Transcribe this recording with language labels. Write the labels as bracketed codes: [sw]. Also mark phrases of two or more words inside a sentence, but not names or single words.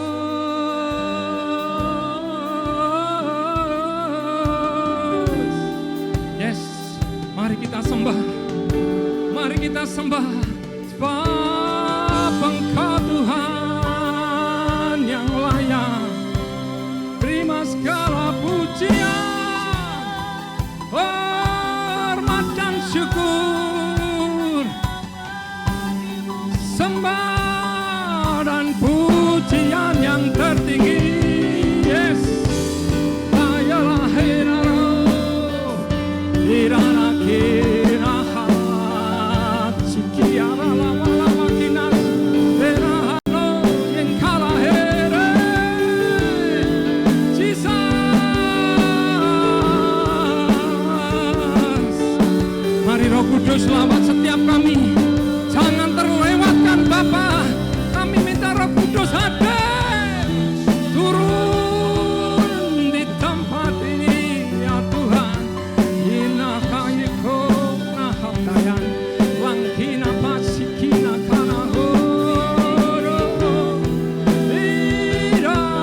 [id] Yes, mari kita sembah, mari kita sembah, sebab Engkau Tuhan yang layak terima segala pujian. Hormat dan syukur, sembah dan pujian yang tertinggi. Yes, ayalah hiraro, hirana kirahat, sikiara lama-lama kinas, hirano yang kalah here, Jesus. Mari Roh Kudus lawat setiap kami, jangan terlewatkan Bapa. Kami minta Roh Kudus hadir, turun di tempat ini ya Tuhan. Inakayiko nahabdayan, langkina pasikina kanahoro, ira.